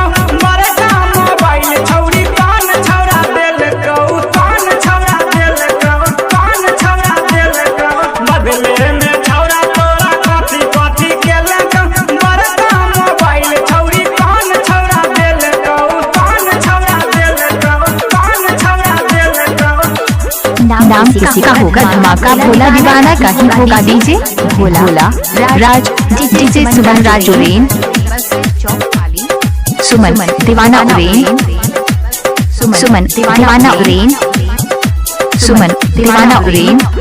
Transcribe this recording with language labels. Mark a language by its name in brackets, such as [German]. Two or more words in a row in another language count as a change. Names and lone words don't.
[Angika] बड़का मोबाइल छौरी कौन छौरा देलको, कौन छौरा देलको, कौन छौरा देलको। बदले में छौरा तोरा कथी कथी केलको। बड़का मोबाइल छौरी कौन छौरा देलको, कौन छौरा देलको, कौन छौरा देलको। [Hindi] नाम किसी का होगा धमाका, भोला दीवाना कहीं होगा डीजे भोला राज, डीजे सुमन राज उड़ेन। सुमन दीवाना उड़ेन। सुमन दीवाना उड़ेन। सुमन दीवाना उड़ेन।